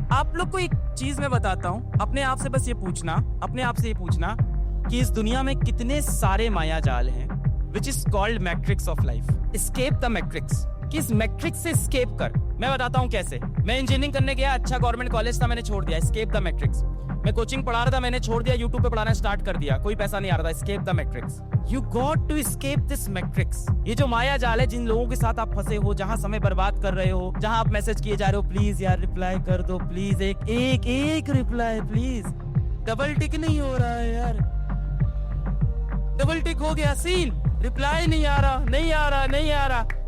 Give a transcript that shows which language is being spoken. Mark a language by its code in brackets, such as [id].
[hi] आप लोग को एक चीज मैं बताता हूँ, अपने आप से बस ये पूछना, अपने आप से ये पूछना कि इस दुनिया में कितने सारे माया जाल हैं, [en] which is called matrix of life. Escape the matrix. [hi] कि इस मैट्रिक्स से escape कर। मैं बताता हूँ कैसे। मैं इंजीनियरिंग करने गया, अच्छा गवर्नमेंट कॉलेज था, मैंने छोड़ दिया। [en] Escape the matrix. [hi] मैं कोचिंग पढ़ा रहा था, मैंने छोड़ दिया, यूट्यूब पे पढ़ाना स्टार्ट कर दिया, कोई पैसा नहीं आ रहा था। [en] Escape the matrix. You got to escape this matrix. [hi] ये जो माया जाल है, जिन लोगों के साथ आप फंसे हो, जहां समय बर्बाद कर रहे हो, जहां आप मैसेज किए जा रहे हो, प्लीज यार रिप्लाई कर दो, प्लीज एक रिप्लाई प्लीज, डबल टिक नहीं हो रहा है यार, डबल टिक हो गया, सीन, रिप्लाई नहीं आ रहा, नहीं आ रहा, नहीं आ रहा।